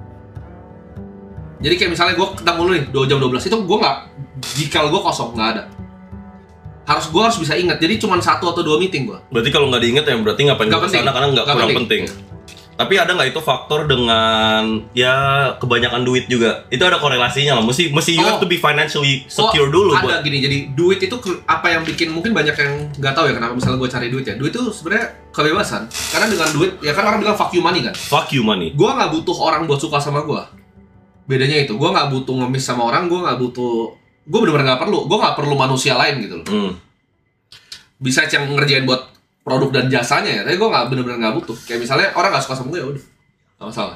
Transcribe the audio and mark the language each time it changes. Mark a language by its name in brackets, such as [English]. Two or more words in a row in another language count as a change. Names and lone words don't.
[Indonesian] Jadi kayak misalnya gue ketemu lu nih, 2 jam 12 itu gue nggak, jikal gue kosong, nggak ada. Gue harus bisa inget. Jadi cuma 1 atau 2 meeting gue. Berarti kalau nggak diinget ya berarti ngapain gue kesana karena nggak kurang penting. Tapi ada nggak itu faktor dengan ya kebanyakan duit juga? Itu ada korelasinya lah. [English] Mesti you have to be financially secure dulu. [Indonesian] Ada gini, jadi duit itu apa yang bikin, mungkin banyak yang nggak tahu ya kenapa misalnya gue cari duit ya. Duit itu sebenarnya kebebasan. Karena dengan duit, ya kan orang bilang [English] fuck you money [Indonesian] kan. [English] Fuck you money. [Indonesian] Gue nggak butuh orang buat suka sama gue. Bedanya itu, gue nggak butuh ngemis sama orang, gue bener-bener nggak perlu. Gue nggak perlu manusia lain gitu loh. Bisa yang ngerjain buat produk dan jasanya ya, tapi gue bener-bener nggak butuh. Kayak misalnya orang nggak suka sama gue, ya udah, nggak masalah.